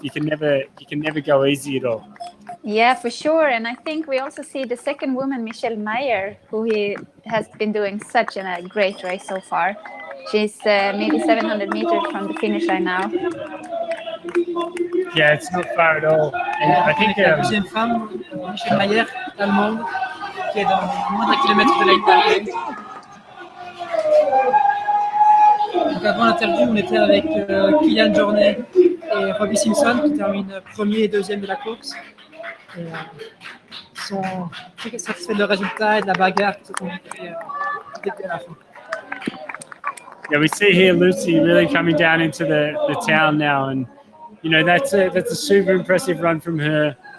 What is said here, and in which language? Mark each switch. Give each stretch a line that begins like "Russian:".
English: You can never go easy at all. Yeah, for sure. And I think we also see the second woman, Michelle Meyer, who he has been doing such a great race so far. She's maybe 700 meters from the finish line now. Yeah, it's not far at all. And I think
French: La deuxième femme, Michelle Meyer, allemande, qui est dans moins d'un kilomètre de la ligne d'arrivée. Donc avant l'interview, on était avec Kylian Jornet et Robbie Simpson qui terminent premier et deuxième de la course. Et, ils sont très satisfaits de leur résultat et de la bagarre qui se sont début à la fin.
English: Yeah, we see here Lucy really coming down into the town now, and you know that's a super impressive run from her.